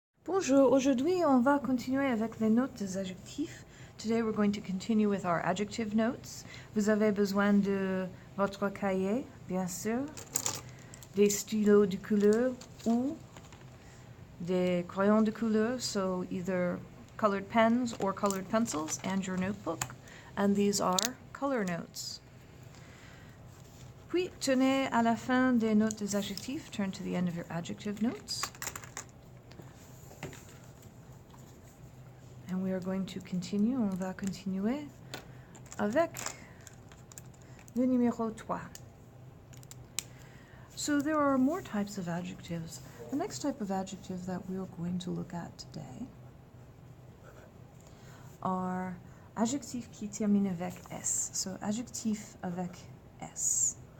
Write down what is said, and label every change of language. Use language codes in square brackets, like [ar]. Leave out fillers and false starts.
[fr] Bonjour, aujourd'hui on va continuer avec les notes des adjectifs. [en] Today we're going to continue with our adjective notes. [fr] Vous avez besoin de votre cahier, bien sûr, des stylos de couleur ou des crayons de couleur, [en] so either colored pens or colored pencils, and your notebook. And these are color notes. [fr] Puis, tenez à la fin des notes des adjectifs, [en] turn to the end of your adjective notes. And we are going to continue, [fr] on va continuer avec le numéro 3. [en] So there are more types of adjectives. The next type of adjective that we are going to look at today are [fr] adjectifs qui terminent avec S. So adjectif avec S.